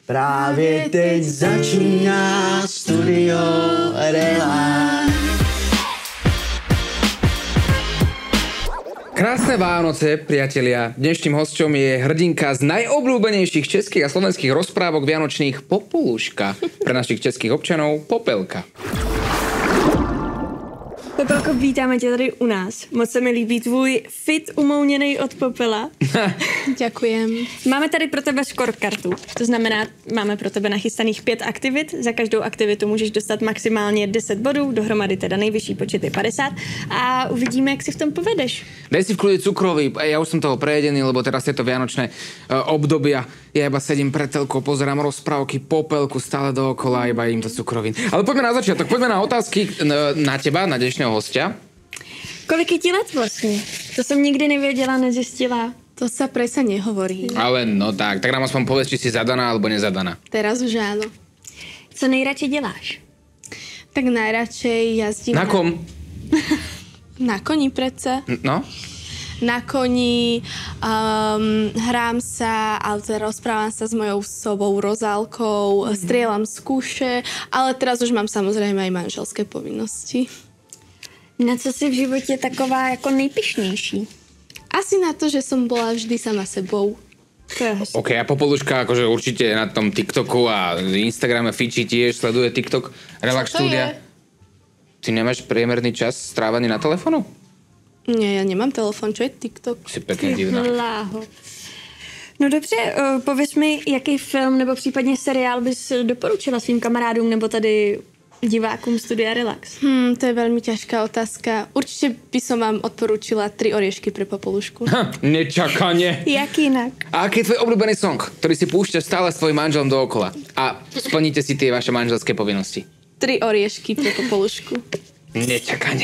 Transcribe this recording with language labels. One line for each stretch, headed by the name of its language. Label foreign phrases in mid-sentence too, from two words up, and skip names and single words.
Czech: Právě teď začíná Studio Relax.
Slovak: Krásne Vánoce, priatelia. Dnešným hosťom je hrdinka z najobľúbenejších českých a slovenských rozprávok vianočných Popoluška. Pre našich českých občanov Popelka.
Czech: Popelko, vítáme tě tady u nás. Moc se mi líbí tvůj fit umouněnej od popela.
Slovak: Ďakujem.
Czech: Máme tady pro tebe scorekartu. To znamená, máme pro tebe nachystaných 5 aktivit. Za každou aktivitu můžeš dostat maximálně 10 bodů, dohromady teda nejvyšší počet je 50 a uvidíme, jak si v tom povedeš.
Slovak: Daj si v kľude cukrový, ja už som toho prejedený, lebo teraz je to vianočné obdobia. Ja iba sedím pred telkou, pozerám rozprávky, Popelku stále dookola, iba im to cukrovín. Ale poďme na začiatok, poďme na otázky na teba, na dnešného hostia.
Czech: Kolik je ti let vlastně? To jsem nikdy nevěděla, nezjistila.
Slovak: To sa presa nehovorí. Ale no tak nám aspoň povedz, či si zadaná alebo nezadaná. Teraz už áno.
Czech: Co nejradši děláš?
Slovak: Tak najradšej jazdím... Na kom? Na koni predsa. No? Na koni, hrám sa, ale teda rozprávam sa s mojou sobou Rozálkou, strieľam z kuše, ale teraz už mám samozrejme aj manželské povinnosti.
Czech: Na co jsi v životě taková jako nejpyšnější?
Slovak: Asi na to, že som bola vždy sama sebou.
Czech: To je hezké.
Slovak: OK, a Popoluška akože určite na tom TikToku a Instagrame fičí tiež, sleduje TikTok, Relax Čo to štúdia. je? Ty nemáš priemerný čas strávaný na telefónu? Nie, ja nemám telefon, čo je TikTok? Si pekne divná. Bláho.
Czech: No dobře, pověz mi, jaký film nebo případně seriál bys doporučila svým kamarádům nebo tady divákům Studia Relax?
Slovak: To je veľmi ťažká otázka. Určite by som vám odporúčila 3 oriešky pre Popolušku. Nečakane.
Czech: Jak jinak?
Slovak: A aký je tvoj obľúbený song, ktorý si púšťaš stále s tvojim manželom dookola? A splníte si tie vaše manželské povinnosti? 3 oriešky pre Popolušku. Nečakane.